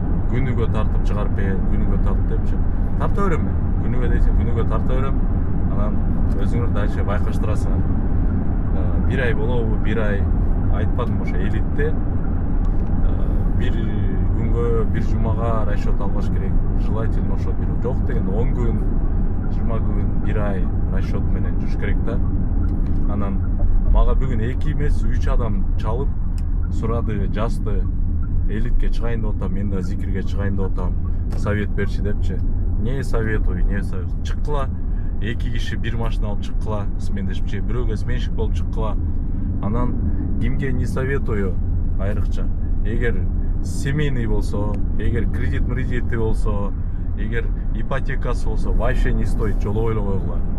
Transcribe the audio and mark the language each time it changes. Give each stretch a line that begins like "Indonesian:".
Kyrgyz: Күнүгө тартып чыгарып бер, күнүгө тартып депчи. Тарта берем мен. Күнүгө дейсиң, күнүгө тарта берем. Анан өзүңөр дальше байкаштырасыңар. 1 ай болобу, 1 ай айтпадым, ошо элитте. 1 күнгө, 1 жумага расчет албаш керек. Желательно ошо бир жок дегенде 10 күн, 20 күн, 1 ай расчет менен жүрүш керек да. Анан мага бүгүн 2 эмес 3 адам чалып сурады, жазды. Элитке чыгайын деп атам, мен да Зикирге чыгайын деп атам. Совет берчи депчи.
Russian: Не советую, не советую.
Kyrgyz: Чыккыла. 2 киши 1 машина алып чыккыла, смендешипчи, бирөөгө сменщик болуп чыккыла. Анан кимге
Russian: не советую
Kyrgyz: айрыкча. Эгер семейный болсо, эгер кредит болсо, эгер ипотекасы болсо,
Russian: вообще не стоит,
Kyrgyz: жолобой эле койгула.